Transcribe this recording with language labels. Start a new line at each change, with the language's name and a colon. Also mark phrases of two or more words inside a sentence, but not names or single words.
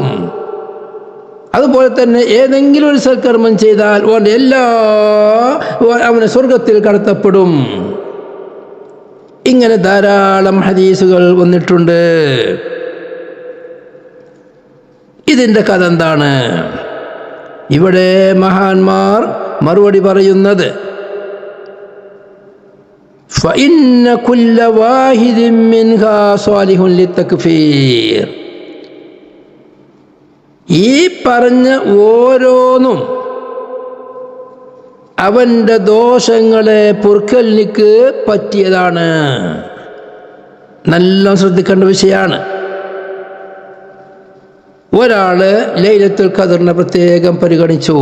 Malayalam: അതുപോലെ തന്നെ ഏതെങ്കിലും ഒരു സൽക്കർമ്മം ചെയ്താൽ അവൻ്റെ അവനെ സ്വർഗത്തിൽ കടത്തപ്പെടും. ഇങ്ങനെ ധാരാളം ഹദീസുകൾ വന്നിട്ടുണ്ട്. ഇതിൻ്റെ കഥ എന്താണ്? ഇവിടെ മഹാന്മാർ മറുപടി പറയുന്നത്
Arabic: فَإِنَّ كُلَّ وَاحِدٍ مِّنْهَا صَالِحٌ لِلتَّكْفِيرِ.
Malayalam: ഈ പറഞ്ഞ ഓരോന്നും അവൻ്റെ ദോഷങ്ങളെ പൊറുക്കലിന് പറ്റിയതാണ്. നല്ല ശ്രദ്ധിക്കേണ്ട വിഷയമാണ്. ഒരാള് ലൈലത്തുൽ ഖദറിനെ പ്രത്യേകം പരിഗണിച്ചു.